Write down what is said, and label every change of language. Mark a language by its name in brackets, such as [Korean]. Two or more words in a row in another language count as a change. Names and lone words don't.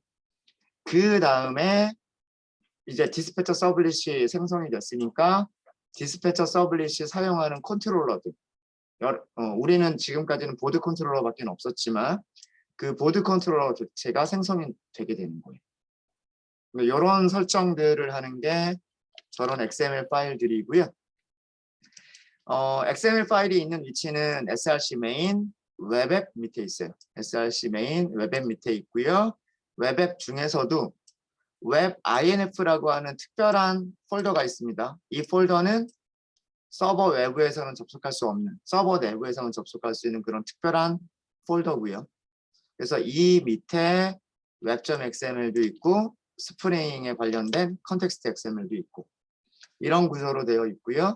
[Korean] 그 다음에 이제 디스패처 서블릿이 생성이 됐으니까 디스패처 서블릿이 사용하는 컨트롤러들, 우리는 지금까지는 보드 컨트롤러밖에 없었지만 그 보드 컨트롤러 자체가 생성이 되게 되는 거예요. 이런 설정들을 하는 게 저런 XML 파일들이고요. XML 파일이 있는 위치는 src main 웹앱 밑에 있어요. src main 웹앱 밑에 있고요. 웹앱 중에서도 웹 inf라고 하는 특별한 폴더가 있습니다. 이 폴더는 서버 외부에서는 접속할 수 없는, 서버 내부에서는 접속할 수 있는 그런 특별한 폴더고요. 그래서 이 밑에 web.xml도 있고 스프링에 관련된 컨텍스트 XML도 있고 이런 구조로 되어 있고요.